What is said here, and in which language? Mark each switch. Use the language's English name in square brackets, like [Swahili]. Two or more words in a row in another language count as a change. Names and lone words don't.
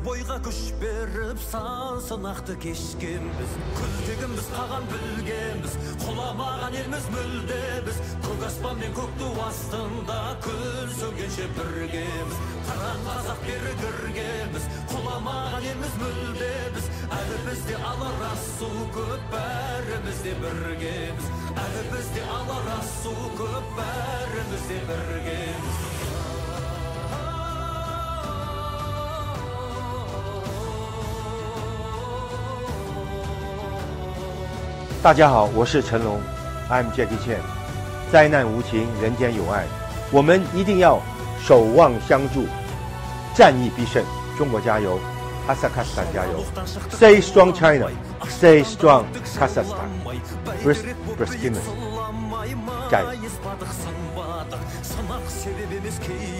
[Kazakh] бойға күш беріп сан сынақты кешкенбіз күлтегіміз қаған білгенбіз құламаған елміз мүлде біз көк аспан мен көк ту астында күн сөнгенше біргеміз қыран қазақ бері кіргенбіз құламаған елміз мүлде біз әлі бізде алар су көп бәріміз де біргеміз әлі бізде алар су көп бәріміз де біргеміз [Chinese] 大家好，我是成龙 ， [English] I'm Jackie Chan。 [Chinese] 灾难无情，人间有爱，我们一定要守望相助，战役必胜。中国加油，哈萨克斯坦加油 ！ [English] Stay strong China, stay strong Kazakhstan. [Chinese] Brüskimen，加油！